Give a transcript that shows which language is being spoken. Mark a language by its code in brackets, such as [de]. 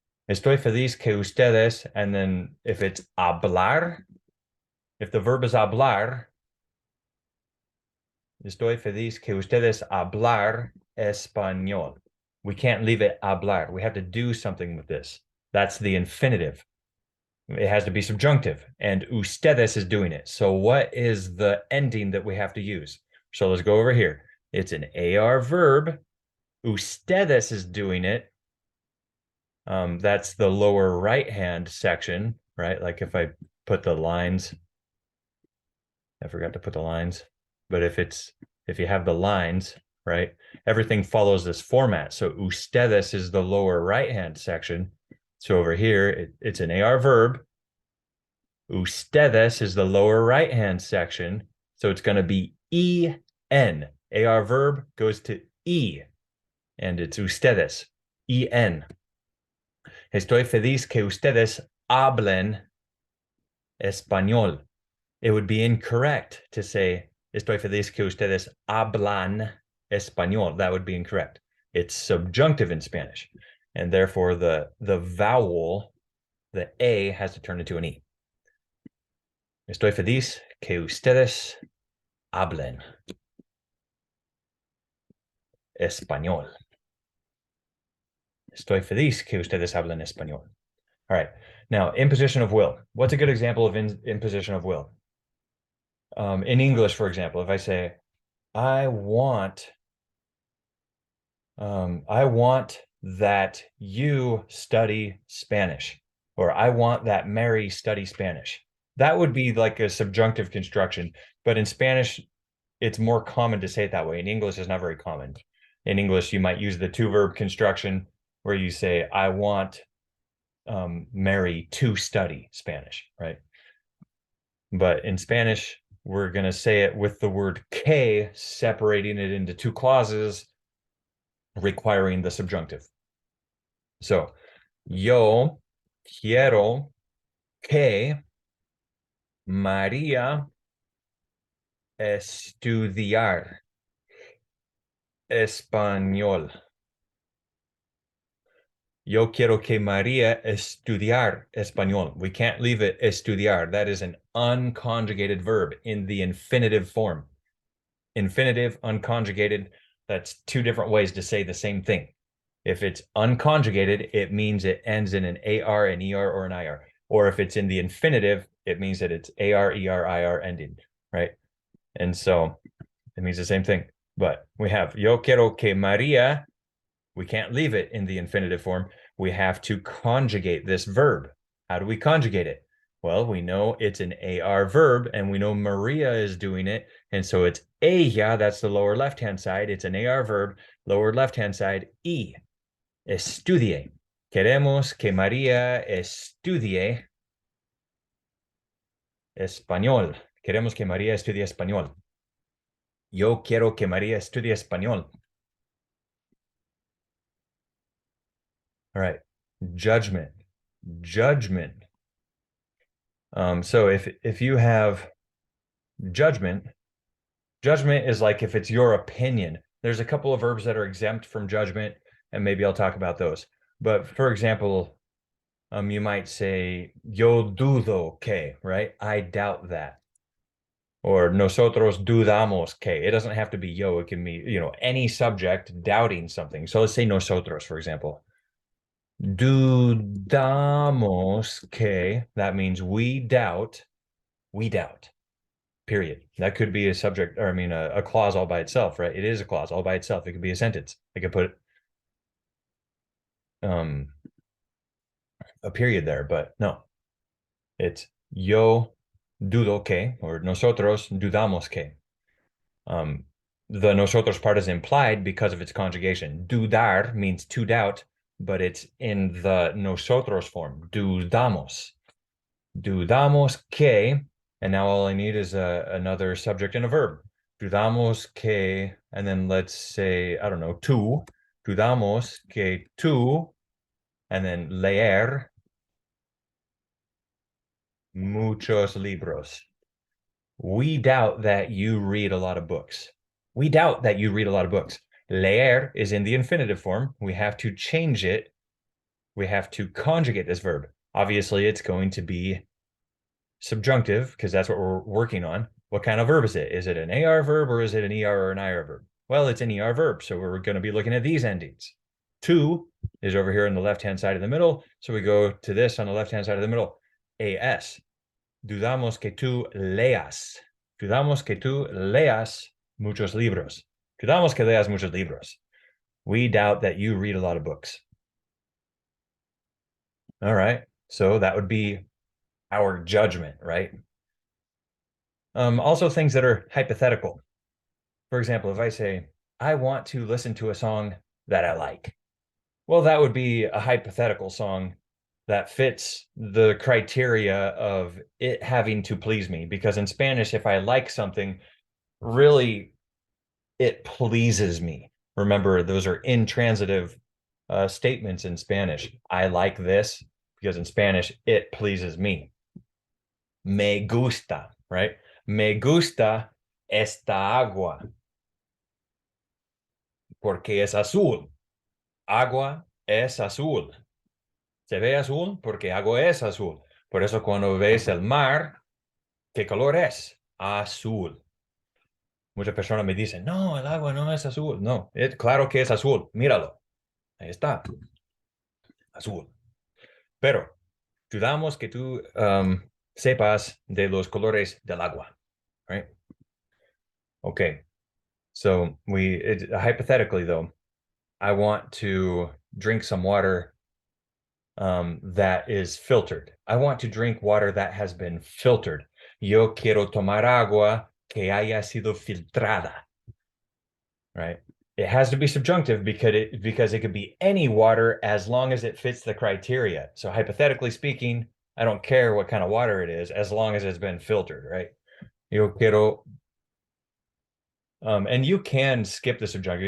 [es] Estoy feliz que ustedes, [en] and then if it's hablar, if the verb is hablar, [es] estoy feliz que ustedes hablar español. [en] We can't leave it hablar. We have to do something with this. That's the infinitive. It has to be subjunctive, and ustedes is doing it. So what is the ending that we have to use? So let's go over here. It's an AR verb. Ustedes is doing it. That's the lower right-hand section, right? Like if I put the lines, I forgot to put the lines, but if you have the lines, right, everything follows this format. So ustedes is the lower right-hand section. So over here, it's an AR verb. Ustedes is the lower right-hand section. So it's going to be EN. AR verb goes to E, and it's ustedes, EN. [es] Estoy feliz que ustedes hablen español. [en] It would be incorrect to say, [es] estoy feliz que ustedes hablan español. [en] That would be incorrect. It's subjunctive in Spanish. And therefore, the vowel, the A, has to turn into an E. [es] Estoy feliz que ustedes hablen español. Estoy feliz que ustedes hablen español. [en] All right. Now, imposition of will. What's a good example of imposition of will? In English, for example, if I say, I want that you study Spanish, or I want that Mary study Spanish. That would be like a subjunctive construction, but in Spanish, it's more common to say it that way. In English, it's not very common. In English, you might use the 2-verb construction where you say, I want Mary to study Spanish, right? But in Spanish, we're going to say it with the word que, separating it into 2 clauses, requiring the subjunctive. [es] So, yo quiero que María estudiar español. Yo quiero que María estudiar español. [en] We can't leave it estudiar. That is an unconjugated verb in the infinitive form. Infinitive, unconjugated, that's 2 different ways to say the same thing. If it's unconjugated, it means it ends in an AR, an ER, or an IR. Or if it's in the infinitive, it means that it's AR, ER, IR ending, right? And so it means the same thing. But we have [es] yo quiero que María. [en] We can't leave it in the infinitive form. We have to conjugate this verb. How do we conjugate it? Well, we know it's an AR verb, and we know Maria is doing it. And so it's ella, that's the lower left-hand side. It's an AR verb, lower left-hand side, y. Estudie. [es] Queremos que María estudie español. Queremos que María estudie español. Yo quiero que María estudie español. [en] All right. Judgment. Judgment. So if you have judgment, judgment is like if it's your opinion. There's a couple of verbs that are exempt from judgment, and maybe I'll talk about those. But for example, you might say, [es] yo dudo que, [en] right? I doubt that. [es] Or nosotros dudamos que. [en] It doesn't have to be yo. It can be, any subject doubting something. So let's say nosotros, for example. [es] Dudamos que, [en] that means we doubt, period. That could be a subject, or a clause all by itself, right? It is a clause all by itself. It could be a sentence. I could put a period there, but no. It's [es] yo dudo que, [en] or [es] nosotros dudamos que. [en] The nosotros part is implied because of its conjugation. Dudar means to doubt, but it's in the nosotros form. [es] Dudamos. Dudamos que, [en] and now all I need is another subject and a verb. [es] Dudamos que, [en] and then let's say, I don't know, tú. [es] Dudamos que tú, [en] and then [es] leer muchos libros. [en] We doubt that you read a lot of books. We doubt that you read a lot of books. Leer is in the infinitive form. We have to change it. We have to conjugate this verb. Obviously, it's going to be subjunctive because that's what we're working on. What kind of verb is it? Is it an AR verb or is it an ER or an IR verb? Well, it's an ER verb, so we're going to be looking at these endings. To is over here on the left-hand side of the middle, so we go to this on the left-hand side of the middle. [es] AS. Dudamos que tú leas. Dudamos que tú leas muchos libros. Dudamos que leas muchos libros. [en] We doubt that you read a lot of books. All right, so that would be our judgment, right? Also things that are hypothetical. For example, if I say, I want to listen to a song that I like. Well, that would be a hypothetical song that fits the criteria of it having to please me. Because in Spanish, if I like something, really, it pleases me. Remember, those are intransitive statements in Spanish. I like this because in Spanish, it pleases me. [es] Me gusta, [en] right? [es] Me gusta esta agua porque es azul. Agua es azul. Se ve azul porque agua es azul. Por eso cuando ves el mar, ¿qué color es? Azul. Muchas personas me dicen, no, el agua no es azul. No, claro que es azul. Míralo. Ahí está. Azul. Pero dudamos que tú sepas de los colores del agua, [en] right? Okay. So hypothetically though, I want to drink some water that is filtered. I want to drink water that has been filtered. [es] Yo quiero tomar agua que haya sido filtrada, [en] right? It has to be subjunctive because it could be any water as long as it fits the criteria. So hypothetically speaking, I don't care what kind of water it is as long as it's been filtered, right? [es] Yo quiero, [en] and you can skip the subjunctive.